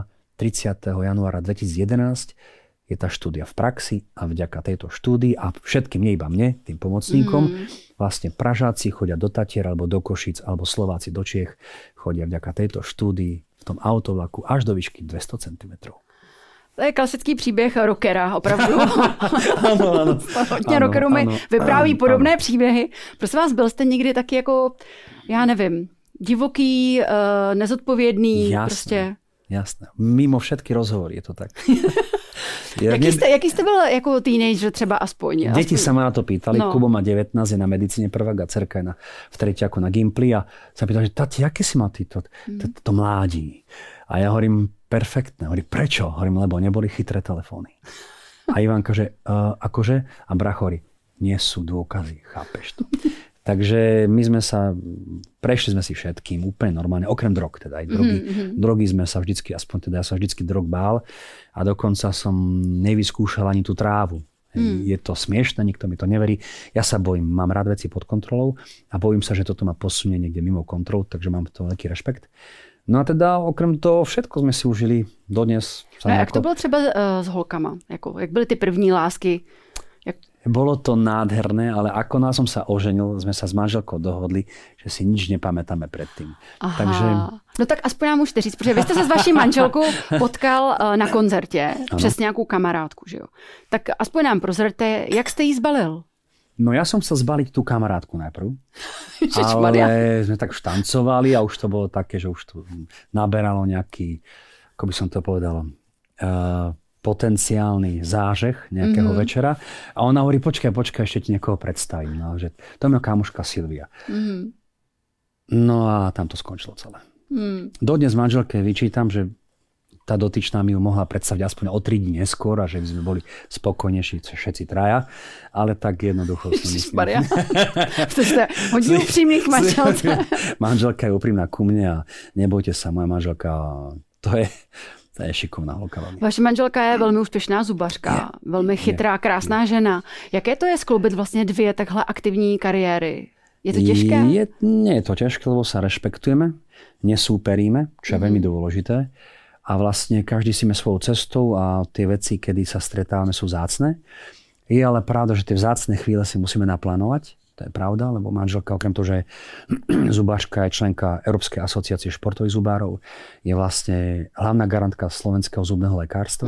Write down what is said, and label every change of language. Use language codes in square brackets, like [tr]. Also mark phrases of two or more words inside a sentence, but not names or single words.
[sk] januára 2011 je tá štúdia v praxi a vďaka tejto štúdii a všetkým, nie iba mne, tým pomocníkom, vlastne Pražáci chodia do Tatier alebo do Košic alebo Slováci do Čiech chodia vďaka tejto štúdii v tom autovlaku až do výšky 200 cm. [cs] To je klasický příběh rockera, opravdu. Ano. Hodně rockerů mi vypráví podobné příběhy. Prosím vás, byl jste někdy taky jako, já nevím, divoký, nezodpovědný? [sk] Jasné. Mimo všetky rozhovory je to tak. [cs] Jaký jste byl jako teenager třeba aspoň? [sk] Deti sa ma na to pýtali. No. Kubo má 19, je na medicíne prvák a dcerka je v treťaku na Gimply a sa pýtali, že tati, aké si mal ty to mládí? A ja hovorím, perfektné. Hovorím, prečo? Hovorím, lebo neboli chytré telefóny. A Ivanka, že akože? A brat hovorí, nie sú dôkazy, chápeš to. Takže prešli sme si všetkým úplne normálne, okrem drog teda, aj drogy. Drogy sme sa vždycky, aspoň teda ja sa vždycky drog bál a dokonca som nevyskúšal ani tú trávu. Je to smiešne, nikto mi to neverí. Ja sa bojím, mám rád veci pod kontrolou a bojím sa, že toto ma posunie niekde mimo kontrol, takže mám to veľký rešpekt. No a teda okrem toho všetko jsme si užili dodnes. [cs] A jak to bylo třeba s holkama? Jak byly ty první lásky? [sk] Bolo to nádherné, ale ako nás som sa oženil, sme sa s manželkou dohodli, že si nič nepamätáme predtým. Aha. Takže... [cs] No tak aspoň nám můžete říct, protože vy jste se s vaší manželkou potkal na koncertě přes nějakou kamarádku, že jo? Tak aspoň nám prozrte, jak jste jí zbalil? [sk] No ja som chcel zbaliť tú kamarátku najprv, ale sme tak štancovali a už to bolo také, že už to naberalo nejaký, ako by som to povedal, potenciálny zážeh nejakého večera. A ona hovorí, počkaj, ešte ti niekoho predstavím. No, že to je moja kámoška Silvia. No a tam to skončilo celé. Dodnes manželke vyčítam, že tá dotyčná mi ju mohla predstaviť aspoň o 3 dní neskôr a že by sme boli spokojnejší všetci traja. Ale tak jednoducho som myslím. Ježišmaria. To ste hodne úprimných manželka. Manželka je úprimná ku mne a nebojte sa, moja manželka, to je šikovná holka. [cs] Vaše manželka je velmi úspěšná zubařka, velmi chytrá, krásná žena. Jaké to je skloubit vlastně 2 takhle aktivní kariéry? Je to těžké? [sk] Nie je to ťažké, lebo sa rešpektujeme, nesúperíme, čo je veľmi dôležité. A vlastne každý si ide svojou cestou a tie veci, kedy sa stretávame, sú vzácne. Je ale pravda, že tie vzácne chvíle si musíme naplánovať. To je pravda, lebo manželka, okrem toho, že je zubáčka, je členka Európskej asociácie športových zubárov, je vlastne hlavná garantka slovenského zubného lekárstva.